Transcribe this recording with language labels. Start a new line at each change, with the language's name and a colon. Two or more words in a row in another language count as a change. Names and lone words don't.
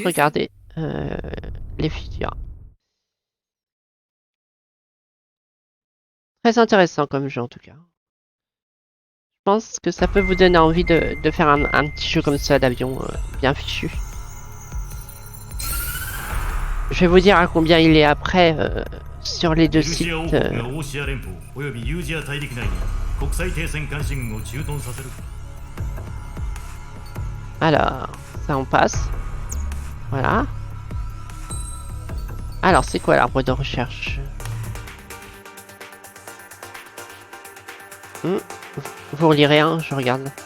French: On va juste regarder les features. Très intéressant comme jeu en tout cas. Je pense que ça peut vous donner envie de faire un petit jeu comme ça d'avion bien fichu. Je vais vous dire à combien il est après sur les deux
Japanese: ユージ
French: sites.
Japanese: ア王国がオーシア連邦およびユージア大陸内に国際停戦監視軍を駐屯させる。
French: Alors, ça on passe. Voilà. Alors, c'est quoi l'arbre de recherche? Vous relirez rien, je regarde.